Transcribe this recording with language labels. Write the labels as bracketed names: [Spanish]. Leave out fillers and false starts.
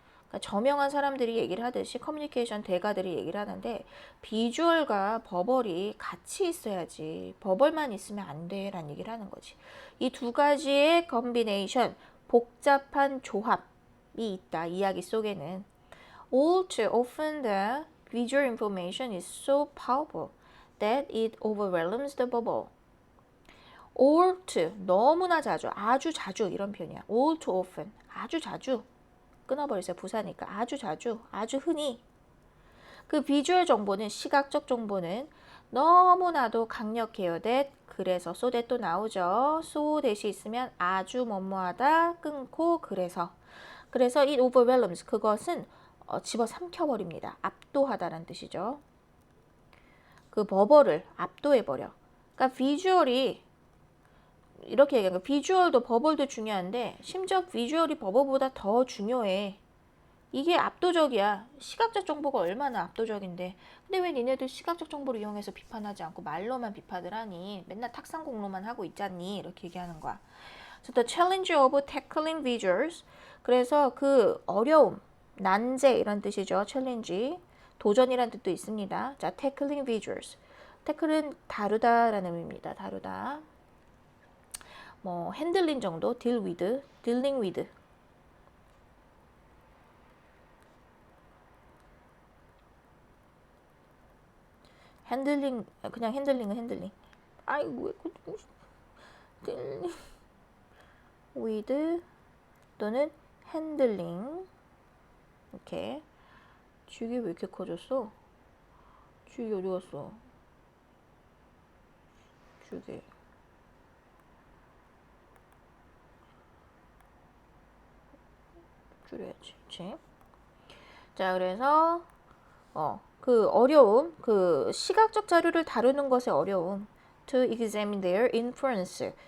[Korean] 그러니까 저명한 사람들이 얘기를 하듯이 커뮤니케이션 대가들이 얘기를 하는데 비주얼과 버벌이 같이 있어야지 버벌만 있으면 안 돼라는 얘기를 하는 거지. 이 두 가지의 컨비네이션, 복잡한 조합이 있다. 이야기 속에는. [English] All too often the visual information is so powerful that it overwhelms the bubble. [Korean] All too, 너무나 자주, 아주 자주 이런 표현이야. [English] All too often, 아주 자주. [Korean] 끊어버리세요. 부사니까. 아주 자주, 아주 흔히. 그 비주얼 정보는, 시각적 정보는 너무나도 강력해요. that, 그래서, so that 또 나오죠. so that이 있으면 아주 뭐뭐하다, 끊고, 그래서. 그래서 it overwhelms, 그것은 집어삼켜버립니다. 압도하다라는 뜻이죠. 그 버버를 압도해버려. 그러니까 비주얼이 이렇게 얘기하는 거 비주얼도 버벌도 중요한데 심지어 비주얼이 버벌보다 더 중요해. 이게 압도적이야. 시각적 정보가 얼마나 압도적인데. 근데 왜 니네들 시각적 정보를 이용해서 비판하지 않고 말로만 비판을 하니? 맨날 탁상 공로만 하고 있잖니? 이렇게 얘기하는 거야. So the challenge of tackling visuals. 그래서 그 어려움, 난제 이런 뜻이죠. 챌린지. 도전이란 뜻도 있습니다. [English] 자, tackling visuals. [Korean] 태클은 다루다라는 의미입니다. 다루다. [English] 뭐 핸들링 정도, deal with, dealing with. [Korean] 핸들링, 그냥 핸들링은 핸들링. 아이고 왜 딜링 with 또는 핸들링. 이렇게. 쥐기 왜 이렇게 커졌어? 쥐기 어디 갔어? 쥐기. 줄여야지. 그치? 자, 그래서 그 어려움, 그 시각적 자료를 다루는 것의 어려움. [English] To examine their influence.